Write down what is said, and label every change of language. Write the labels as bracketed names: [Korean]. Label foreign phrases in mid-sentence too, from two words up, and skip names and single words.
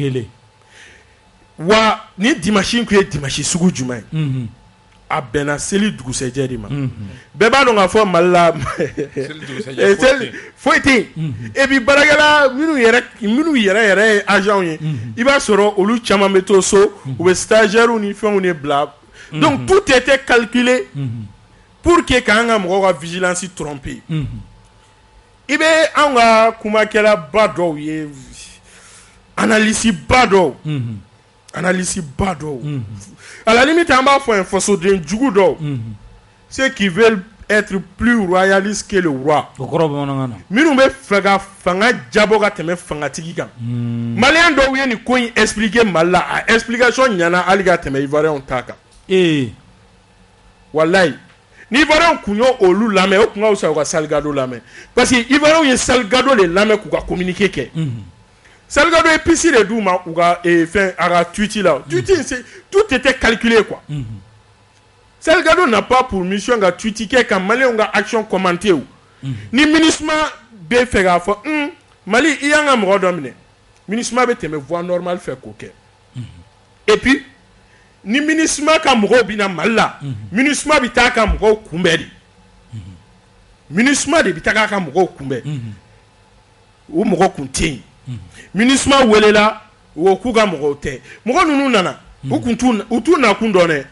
[Bambara] wa ni dimanche kun ye dimanche sugu jumɛn a bɛnna seli dugusɛjɛ de ma bɛɛ b'a dɔn k'a fɔ Mali la foyi tɛ yen [French] et puis [Bambara] baarakɛla minnu yɛrɛ ye agent ye i b'a sɔrɔ olu caman bɛ to so u bɛ stagiaires ni fɛnw de bila [French] donc tout était calculé pour que [Bambara] k'an ka mɔgɔw ka vigilance tromper i bɛ anw ka kumakɛlaba dɔw ye analyse ba dɔw [French] à la limite [Bambara] an b'a fɔ yen fasoden jugu dɔw [French] ceux qui veulent être plus royalistes que le roi [Bambara] minnu bɛ fɛ ka fanga jabɔ ka tɛmɛ fangatigi kan maliyɛn dɔw ye nin ko in expliquer Mali la a explication ɲɛna hali ka tɛmɛ ivoirien ta kan walayi ni ivoirien kun y'o olu lamɛn o kun ka fisa u ka Salgado lamɛn [French] parce que [Bambara] ivoirien ye Salgado de lamɛn k'u ka communiqué kɛ Salgado ye pisi de d'u ma u ka fɛn a ka tweet la [French] tout était calculé quoi Salgado n'a pas pour mission [Bambara] ka tweet kɛ ka maliyɛnw ka action commenter ni MINUSMA bɛ fɛ k'a fɔ Mali i y'an ka mɔgɔ dɔ minɛ MINUSMA bɛ tɛmɛ [French] voie normale [Bambara] fɛ k'o kɛ [French] et puis [Bambara] ni MINUSMA ka mɔgɔw bɛ na Mali la MINUSMA bɛ taa ka mɔgɔw kunbɛn de MINUSMA de bɛ taa ka mɔgɔw kunbɛn o mɔgɔ kun tɛ yen MINUSMA welela o k'u ka mɔgɔw tɛ mɔgɔ ninnu nana u t'u nakun dɔn dɛ